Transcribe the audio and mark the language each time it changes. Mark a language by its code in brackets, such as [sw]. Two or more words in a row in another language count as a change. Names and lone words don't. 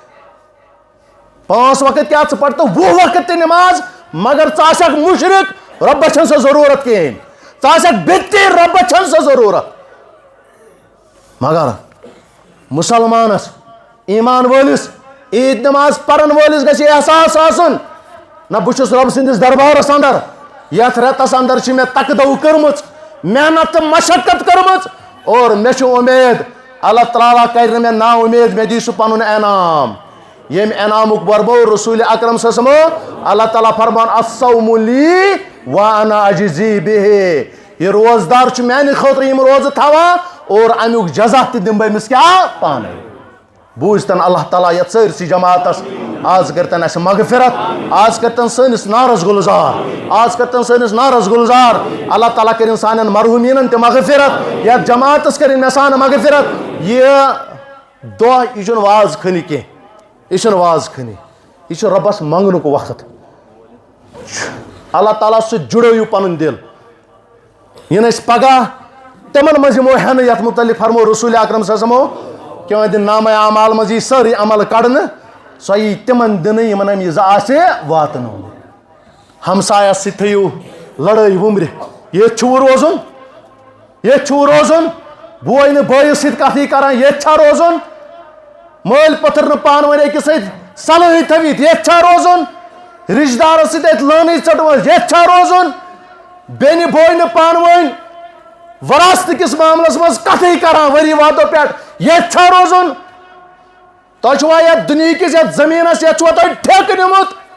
[ks] 5 وقت کیٛاہ ژٕ پر تہٕ 20 وقت تہِ نٮ۪ماز مگر ژٕ آسکھ مُشرِک رۄبس چھنہٕ سۄ ضروٗرت کِہیٖنۍ ژٕ آسکھ بِدتی رۄبس چھنہٕ سۄ ضروٗرت مگر مُسلمانس ایمان وٲلِس عیٖد نٮ۪ماز پرن وٲلِس گژھِ احساس آسُن نہ بہٕ چھُس رۄب سٕنٛدِس دربارس اندر یتھ رٮ۪تس اندر چھِ مےٚ تقدو کٔرمٕژ محنت تہٕ مشقت کٔرمٕژ اور مےٚ چھُ اُمید اللہ تعالیٰ کرِ نہٕ مےٚ نا اُمید مےٚ دی سُہ پنُن انعام ییٚمہِ انعامُک ورمو رسول اکرم [ar] صلی اللہ علیہ وسلم [ks] اللہ تعالیٰ فرمان [ar] الصوم لی وانا اجزی بِہِ [ks] یہِ روزدار چھُ میانہِ خٲطرٕ یِم روزٕ تھاوان اور امیُک جزا تہِ دِمہٕ بہٕ أمِس کیٛاہ پانے بوٗزتن اللہ تعالیٰ یتھ سٲرسٕے جماعتس آز کٔرتن اَسہِ مغفرت آز کٔرتن سٲنِس نارس گُلزار آز کٔرتن سٲنِس نارس گُلزار اللہ تعالیٰ کٔرِنۍ سانٮ۪ن مرحوٗمیٖنن تہِ مغفرت یتھ جماعتس کٔرِنۍ مےٚ سان مغفرت یہِ دۄہ یہِ چھُنہٕ واز خٲنی کینٛہہ یہِ چھُنہٕ واز خٲنی یہِ چھُ رۄبس منٛگنُک وقت اللہ تعالیٰ سۭتۍ جُڑٲیِو پنُن دِل یِنہٕ أسۍ پگاہ تِمن منٛز یِمو ہٮ۪نہٕ یتھ مُتعلق فرمو رسول اکرم [ar] صلی اللہ علیہ وسلم [ks] کہِ یِہنٛدِ نامے اعمال منٛز یی سٲرٕے عمل کڑنہٕ سۄ یی تِمن دِنہٕ یِمن أمۍ یہِ آسہِ واتنومُت ہمسایس سۭتۍ تھٲیِو لڑٲے وُمرِ ییٚتھۍ چھُوٕ روزُن ییٚتھۍ چھُوٕ روزُن بوے نہٕ بٲیِس سۭتۍ کتھٕے کران ییٚتھۍ چھا روزُن مٲلۍ پٔتھٕر نہٕ پانہٕ ؤنۍ أکِس سۭتۍ صلٲحی تھٲوِتھ ییٚتھۍ چھا روزُن رشتہٕ دارس سۭتۍ اَتہِ لٲنٕے ژٔٹمٕژ ییٚتھۍ چھا روزُن بیٚنہِ بوے نہٕ پانہٕ ؤنۍ وراثتہٕ کِس معاملس منٛز کتھٕے کران ؤری وادو پٮ۪ٹھ ییٚتھۍ چھا روزُن تۄہہِ چھُوا یتھ دُنہِکِس یتھ زٔمیٖنس یتھ چھُوا تۄہہِ ٹھیکہٕ نیُمُت